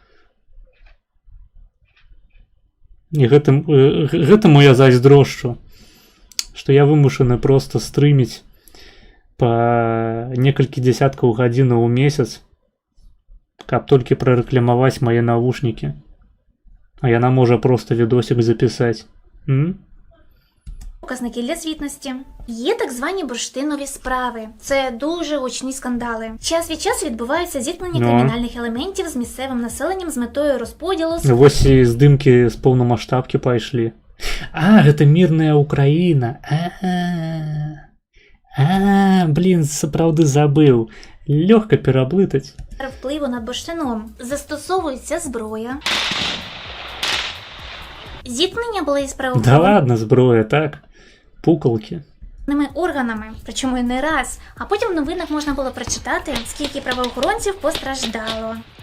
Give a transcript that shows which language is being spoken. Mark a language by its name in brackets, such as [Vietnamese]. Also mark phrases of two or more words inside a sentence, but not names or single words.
[Belarusian] І гэтаму я зайздрошчу, што я вымушаны просто стрыміць па некалькі дзесяткаў гадзінаў у месяц, каб толькі прарэкламаваць мае навушнікі. А яна можа просто відосик запісаць. [Ukrainian] Показники для звітності. Є так звані бурштинові справи. Це дуже гучні скандали. Час від часу відбуваються зіткнення кримінальних елементів з місцевим населенням з метою розподілу... [Belarusian] Ось і здымкі з повномасштабки пайшлі. А, гэта мирная Украина. Блин, сапраўды забыл. Легко пераблытаць. [Ukrainian] Впливу над бурштином. Застосовується зброя. Зіткнення були із правоохоронними... [Belarusian] Да ладно, зброя, так? Пукалки. [Ukrainian] ...органами, причому і не раз. А потім в новинах можна було прочитати, скільки правоохоронців постраждало.